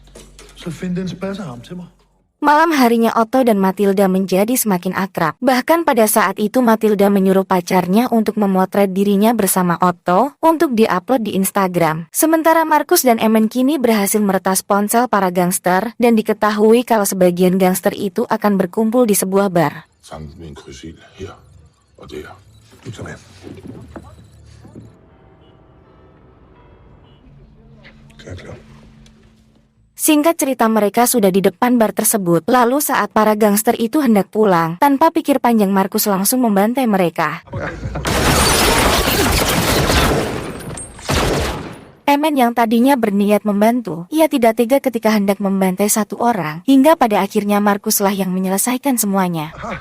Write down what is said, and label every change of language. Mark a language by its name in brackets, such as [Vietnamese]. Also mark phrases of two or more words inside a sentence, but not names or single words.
[Indonesian] Malam harinya Otto dan Matilda menjadi semakin akrab. Bahkan pada saat itu Matilda menyuruh pacarnya untuk memotret dirinya bersama Otto untuk diupload di Instagram. Sementara Markus dan Emin kini berhasil meretas ponsel para gangster dan diketahui kalau sebagian gangster itu akan berkumpul di sebuah bar. [Danish] Samlet med en krydsild her og der. Kom her. Klar. [Indonesian] Singkat cerita mereka sudah di depan bar tersebut. Lalu saat para gangster itu hendak pulang, tanpa pikir panjang Markus langsung membantai mereka. Emin yang tadinya berniat membantu, ia tidak tega ketika hendak membantai satu orang, hingga pada akhirnya Markuslah yang menyelesaikan semuanya.